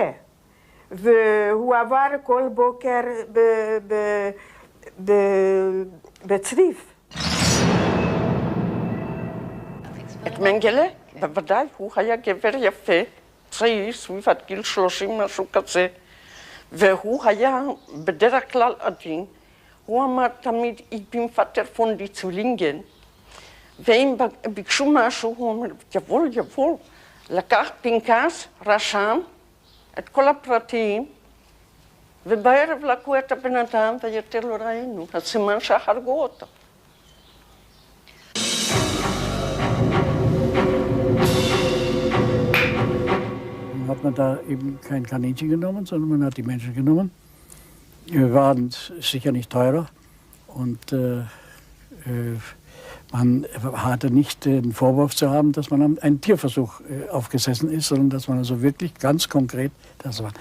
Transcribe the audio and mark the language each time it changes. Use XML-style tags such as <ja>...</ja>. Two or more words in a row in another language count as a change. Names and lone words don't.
<he>והוא עבר כל בוקר בצריף. את מנגלה, בוודאי, הוא היה גבר יפה, צעיר, סביב עד גיל 30, משהו כזה. והוא היה בדרך כלל עדין. הוא אמר תמיד,</he> <de>ich bin Vater von die Zwillingen.</de> <he>ואם ביקשו משהו, הוא אומר,</he> <de>jawohl, jawohl.</de> <he>לקח פנקס, רשם, את כל הפרטים, ובערב לקחו את הבן אדם ויותר לא ראינו. הסימן שהרגו אותו.</he> <de>Dann hat man da eben kein Kaninchen genommen, sondern man hat die Menschen genommen. Wir waren sicher nicht teurer und Man hatte nicht den Vorwurf zu haben, dass man einen Tierversuch aufgesessen ist, sondern dass man also wirklich ganz konkret das war.</de>